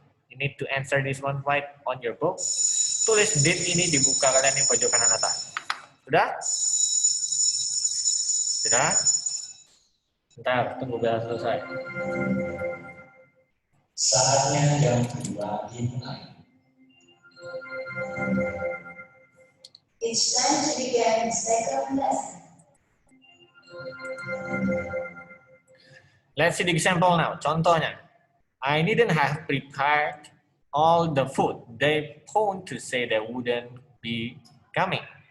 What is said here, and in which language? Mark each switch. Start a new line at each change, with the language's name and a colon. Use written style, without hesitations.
English: You need to answer this one right on your book.
Indonesian: Tulis date ini di buka kalian yang pojok kanan atas. Sudah? Sudah? Bentar, tunggu bel selesai. Saatnya yang kedua dimulai.
English: It's time to begin the second lesson. Let's see the example now. Contohnya, I didn't have prepared all the food. They phoned to say they wouldn't be coming.